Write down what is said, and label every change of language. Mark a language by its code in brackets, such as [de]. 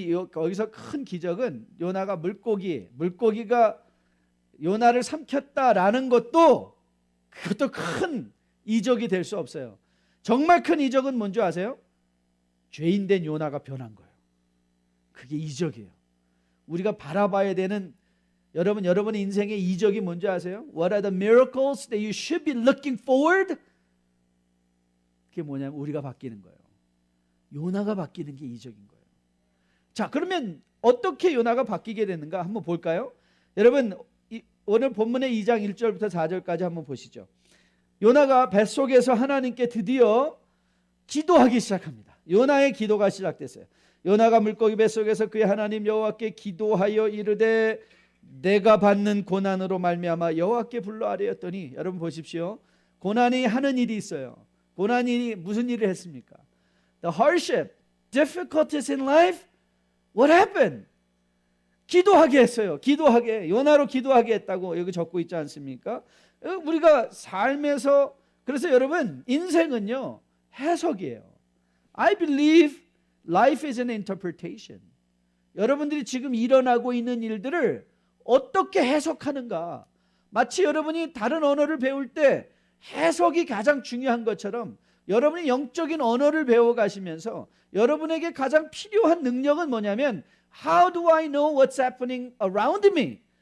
[ko] 거기서 큰 기적은 요나가 물고기가 요나를 삼켰다라는 것도, 그것도 큰 이적이 될 수 없어요. 정말 큰 이적은 뭔지 아세요? 죄인된 요나가 변한 거예요. 그게 이적이에요. 우리가 바라봐야 되는, 여러분의 인생의 이적이 뭔지 아세요? [en] What are the miracles that you should be looking forward? [ko] 그게 뭐냐면 우리가 바뀌는 거예요. 요나가 바뀌는 게 이적인 거예요. 자, 그러면 어떻게 요나가 바뀌게 됐는가 한번 볼까요? 여러분, 오늘 본문의 2장 1절부터 4절까지 한번 보시죠. 요나가 뱃속에서 하나님께 드디어 기도하기 시작합니다. 요나의 기도가 시작됐어요. 요나가 물고기 뱃속에서 그의 하나님 여호와께 기도하여 이르되 내가 받는 고난으로 말미암아 여호와께 불러 아뢰었더니, 여러분 보십시오. 고난이 하는 일이 있어요. 고난이 무슨 일을 했습니까? [en] The hardship, difficulties in life, what happened? [ko] 기도하게 했어요. 요나로 기도하게 했다고 여기 적고 있지 않습니까? 우리가 삶에서, 그래서 여러분, 인생은요 해석이에요. [en] I believe life is an interpretation. [ko] 여러분들이 지금 일어나고 있는 일들을 어떻게 해석하는가, 마치 여러분이 다른 언어를 배울 때 해석이 가장 중요한 것처럼 여러분이 영적인 언어를 배워가시면서 여러분에게 가장 필요한 능력은 뭐냐면 [en] How do I know what's happening around me?